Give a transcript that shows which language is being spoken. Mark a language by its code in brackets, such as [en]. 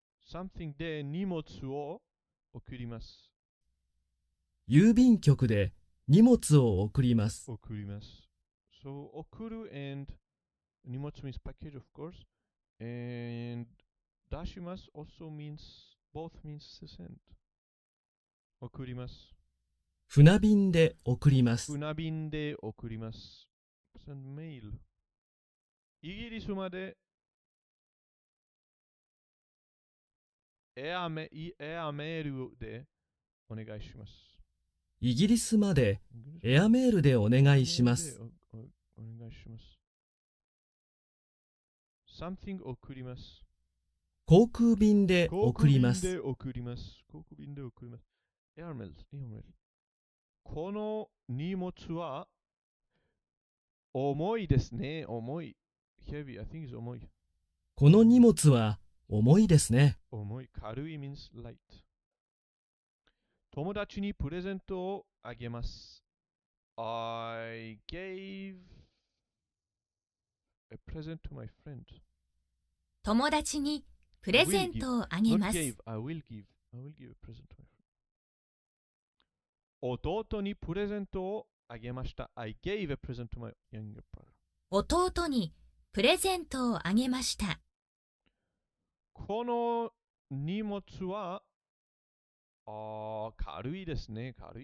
[ja] something で荷物を送ります。郵便局で荷物を送ります。 [en] So 送る and 荷物 means package of course and 出します also means both means to send 送ります。 [ja] 船便で送ります。船便で送ります。 [en] send mail [ja] イギリスまでエアメールでお願いします。イギリスまでエアメールでお願いします。お願いします。 something 送ります。航空便で送ります。航空便で送ります。エアメール。この荷物は重いですね。重い。 [en] heavy, I think is 重い。 [ja] この荷物は重いですね。重い。 [en] 軽い means light。 [ja] 友達にプレゼントをあげます。 [en] I gave a present to my friend. [ja] 友達にプレゼントをあげます。 [en] I will give a present to my friend. [ja] 弟にプレゼントをあげました。 [en] I gave a present to my younger brother. [ja] 弟にプレゼントをあげました。この荷物は軽いですね。